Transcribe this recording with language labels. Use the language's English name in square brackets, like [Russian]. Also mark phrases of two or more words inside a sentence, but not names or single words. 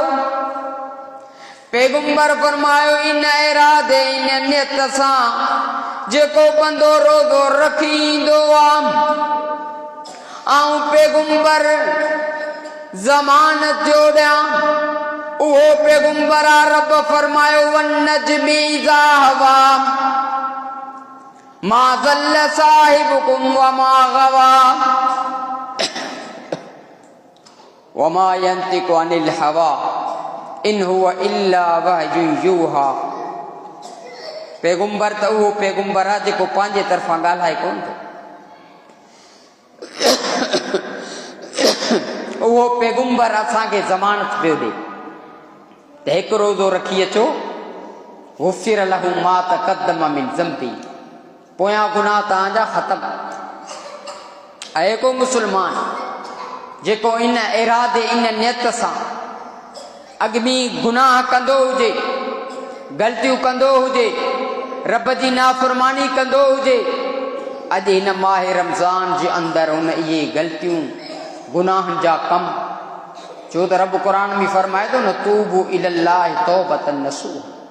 [Sindhi] पैगुंबर फरमायो इन इरादे इन नियत सां जेको बंदो रोज़ो रखी ईंदो आहे, आऊं पैगुंबर ज़मानत जो ॾियां, उहो पैगुंबर आ। रब फरमायो [Arabic] والنجم إذا هوى ما ضل صاحبكم وما غوى وما ينطق عن الهوى إن هو إلا وحي يوحى. [Sindhi] पैगुंबर त उहो पैगुंबर आहे जेको पंहिंजे तरफ़ां ॻाल्हाए कोन थो। उहो पैगुंबर असांखे ज़मानत पियो ॾे त हिकु रोज़ो रखी अचो, [Arabic] غفر له ما تقدم من ذنبه, [Sindhi] पोयां गुनाह तव्हांजा ख़तम। ऐं को मुसलमान जेको इन इरादे इन नियत सां अॻिमी गुनाह कंदो हुजे, ग़लतियूं कंदो हुजे, रब जी नाफ़रमानी कंदो हुजे, अॼु हिन माह रमज़ान जे अंदरि हुन इहे ग़लतियूं गुनाहनि जा कम, छो त रब क़ुर में फरमाए थो न [Arabic] توبوا إلى الله توبة نصوحا.